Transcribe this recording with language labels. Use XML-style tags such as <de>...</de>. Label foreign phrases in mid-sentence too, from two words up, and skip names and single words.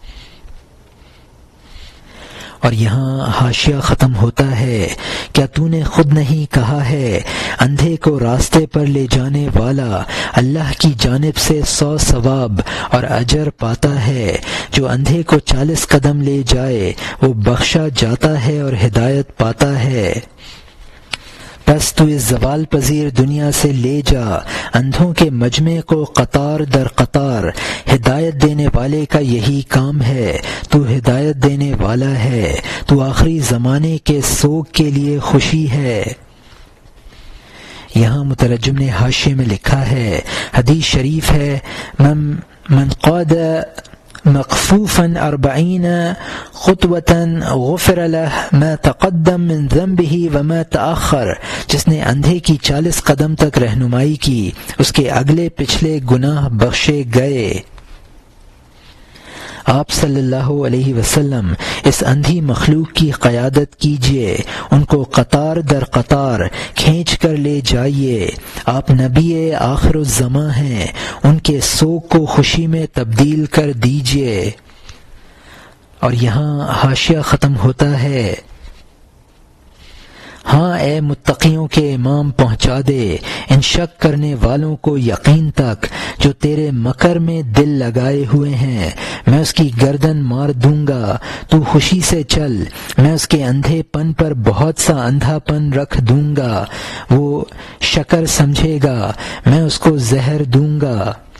<ur>اور یہاں حاشیہ ختم ہوتا ہے، کیا تو نے خود نہیں کہا ہے، اندھے کو راستے پر لے جانے والا اللہ کی جانب سے 100 ثواب اور اجر پاتا ہے، جو اندھے کو 40 قدم لے جائے وہ بخشا جاتا ہے اور ہدایت پاتا ہے۔ بس تو اس زوال پذیر دنیا سے لے جا اندھوں کے مجمع کو قطار در قطار، ہدایت دینے والے کا یہی کام ہے، تو ہدایت دینے والا ہے، تو آخری زمانے کے سوگ کے لیے خوشی ہے۔ یہاں مترجم نے حاشیے میں لکھا ہے، حدیث شریف ہے،</ur> <ar>من قاد مخفوفا 40 خطوة غفر له ما تقدم من ذنبه وما تأخر،</ar> <ur>جس نے اندھے کی 40 قدم تک رہنمائی کی اس کے اگلے پچھلے گناہ بخشے گئے۔ آپ</ur> <ar>صلی اللہ علیہ وسلم</ar> <ur>اس اندھی مخلوق کی قیادت کیجیے، ان کو قطار در قطار کھینچ کر لے جائیے۔ آپ نبی آخر الزماں ہیں، ان کے سوگ کو خوشی میں تبدیل کر دیجیے۔ اور یہاں حاشیہ ختم ہوتا ہے، ہاں اے متقیوں کے امام پہنچا دے ان شک کرنے والوں کو یقین تک جو تیرے مکر میں دل لگائے ہوئے ہیں، میں اس کی گردن مار دوں گا، تو خوشی سے چل، میں اس کے اندھے پن پر بہت سا اندھا پن رکھ دوں گا، وہ شکر سمجھے گا، میں اس کو زہر دوں گا۔</ur>